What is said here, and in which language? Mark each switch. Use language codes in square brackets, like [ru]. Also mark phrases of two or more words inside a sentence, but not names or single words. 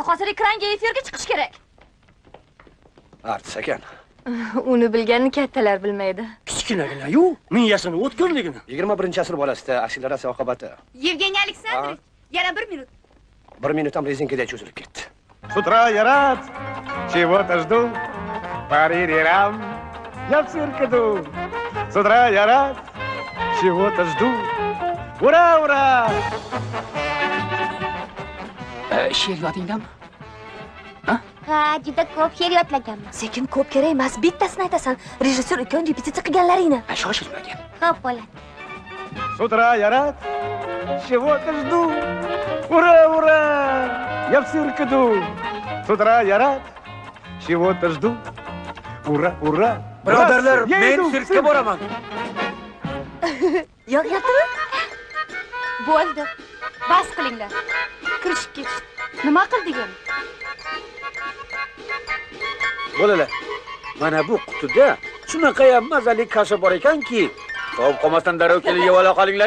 [uz] Hozir ekranga efirga chiqish kerak. Artist ekan. Uni bilganni kattalar bilmaydi. Kichkinagina-yu, miyasini o'tkirligini. 21-asr bolasida akseleratsiya oqibati. Yevgeniy Aleksandrovich, yana 1 minut. 1 minut ham rezinkada cho'zilib ketdi. [ru] С утра я рад, чего-то жду. Паририрам, я в цирк иду. С утра я рад, чего-то жду. Ура, ура! [uz] She'r yodingdami? Ha, juda ko'p she'r yodlaganman. Sekin ko'p kerak emas, bittasini aytasan. Rejissor ukam repetitsiya qilganlaringni. Shoshilmagin. Xo'p bo'ladi. [ru] С утра я рад, чего-то жду. Ура, ура! Я в цирке иду. С утра я рад, чего-то жду. Ура, ура! [uz] Birodarlar, [ru] Я [uz] men [ru] иду в [uz] sirkka [ru] цирк. [uz] boraman. Yo'qyaptimi? Bo'ldi. Bas qilinglar. Kirishib ketishdi. Nima qildik endi? Bolalar, mana bu qutida shunaqayam mazali kasha bor ekanki, sovib qolmasdan darrov kelib yeb ola qolinglar.